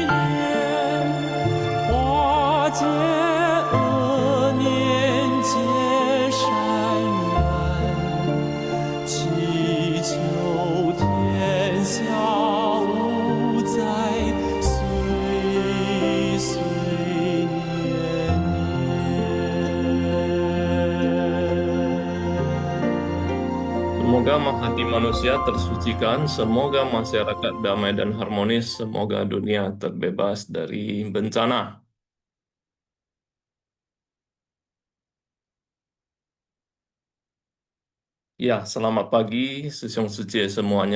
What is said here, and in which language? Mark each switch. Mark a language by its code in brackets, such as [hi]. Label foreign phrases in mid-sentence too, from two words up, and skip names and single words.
[zh] 念，化解恶念结善缘，祈求天下无灾，岁岁年年。 [id] Semoga hati manusia tersucikan, semoga masyarakat damai dan harmonis, semoga dunia terbebas dari bencana. Ya, selamat pagi, Sesiong Suci semuanya.